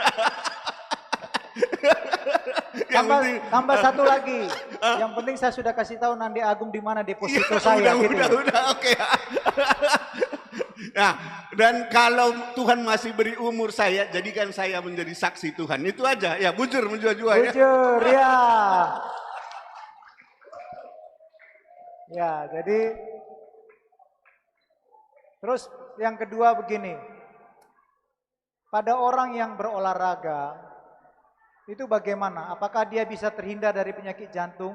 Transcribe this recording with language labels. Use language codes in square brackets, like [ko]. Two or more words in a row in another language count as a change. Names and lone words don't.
[id] Tambah satu lagi. Yang penting saya sudah kasih tahu Nandi Agung di mana deposito saya. Udah, oke. Nah, dan kalau Tuhan masih beri umur saya, jadikan saya menjadi saksi Tuhan. Itu aja. Ya, [btx] bujur menjua-jua ya. Bujur, ya. [id] Ya, jadi terus yang kedua begini. Pada orang yang berolahraga itu bagaimana? Apakah dia bisa terhindar dari penyakit jantung?